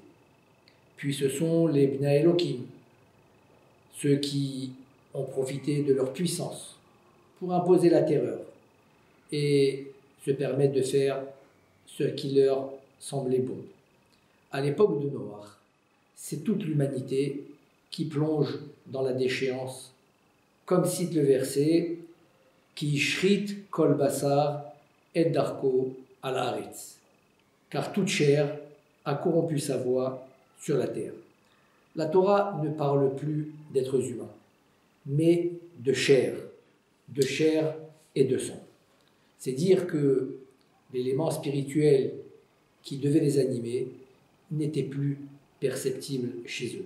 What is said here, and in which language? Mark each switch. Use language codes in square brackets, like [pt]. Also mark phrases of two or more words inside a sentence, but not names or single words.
[fr] Puis ce sont les [he] בני אלוהים, [fr] ceux qui ont profité de leur puissance pour imposer la terreur et se permettre de faire ce qui leur semblait bon. À l'époque de Noach, c'est toute l'humanité qui plonge dans la déchéance, comme cite le verset qui [he] שרית כל בשר את דרכו על הארץ, [fr] car toute chair a corrompu sa voie sur la terre. La Torah ne parle plus d'êtres humains, mais de chair et de sang. C'est dire que l'élément spirituel qui devait les animer n'était plus perceptible chez eux.